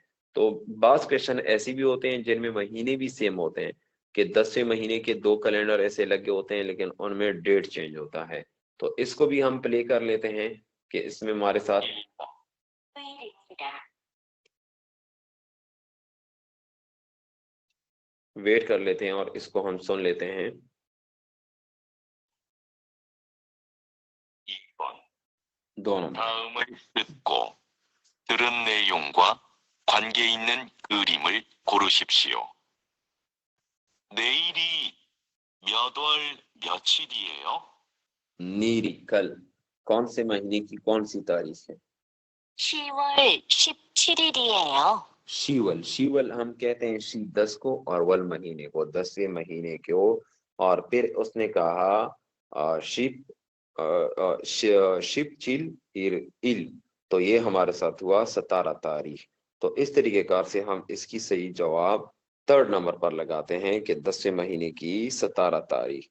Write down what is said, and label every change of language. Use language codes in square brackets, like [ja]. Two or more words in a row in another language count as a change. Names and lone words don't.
[hi] तो बास क्वेश्चन ऐसे भी होते हैं जिनमें महीने भी सेम होते हैं, कि 10वें महीने के 2 कैलेंडर ऐसे लगे होते हैं लेकिन उनमें [en] date change [hi] होता है। तो इसको भी हम प्ले कर लेते हैं कि इसमें हमारे साथ वेट कर लेते हैं और इसको हम सुन लेते हैं। [ko] 2번. [hi] दोनों [ko] 다음을 듣고 들은 내용과 관계 있는 그림을 고르십시오. 내일이 몇 월 며칠이에요? [hi] नीरी कल कौन से महीने की कौन सी तारीख है, [ko] 10월 17일이에요. [hi] शीवल, शीवल हम कहते हैं शी 10 को और वल महीने को, 10वें महीने को। और फिर उसने कहा [ko] 십 십 칠 일, [hi] तो ये हमारे साथ हुआ 17 तारीख। तो इस तरीके कार से हम इसकी सही जवाब 3rd नंबर पर लगाते हैं कि 10वें महीने की 17 तारीख।